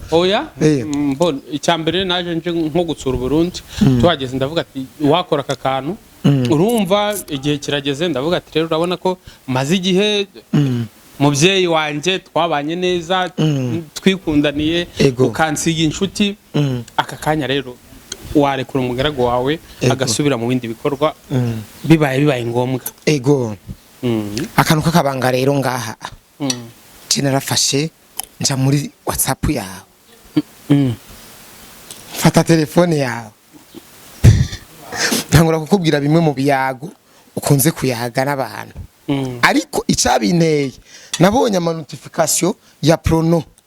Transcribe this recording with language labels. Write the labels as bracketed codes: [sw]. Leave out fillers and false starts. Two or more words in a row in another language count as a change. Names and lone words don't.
[rn] oya mbona icyambere naje nje nko gutsura Burundi twageze ndavuga ati wakora aka kantu urumva igihe kirageze ndavuga ati rero urabona ko maze igihe mubyeyi wanje twabanye neza twikundaniye ukansiga inshuti aka kanya rero warekura umugaragu wawe agasubira mu bindi bikorwa bibaye ngombwa. Akantu kakabanga rero ngaha narafashe nja muri WhatsApp yawe fata telefone yawe ntangura kukubwira bimwe mu biyago ukunze kuyaga n'abantu ariko icabinteye nabonye ama notification ya prono